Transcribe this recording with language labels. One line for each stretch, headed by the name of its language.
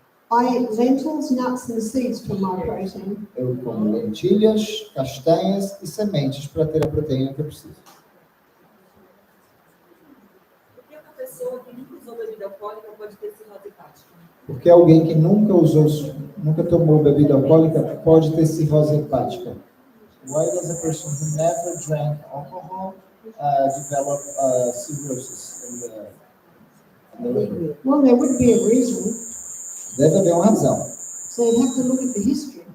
English: I eat lentils, nuts, and seeds for my protein.
Portuguese: Eu como lentilhas, castanhas e sementes para ter a proteína que eu preciso. Por que uma pessoa que nunca usou bebida alcoólica pode ter cirrose hepática? Porque alguém que nunca tomou bebida alcoólica pode ter cirrose hepática.
English: Why does a person who never drank alcohol develop cirrhosis in the liver? Well, there would be a reason.
Portuguese: Deve haver uma razão.
English: So you have to look at the history.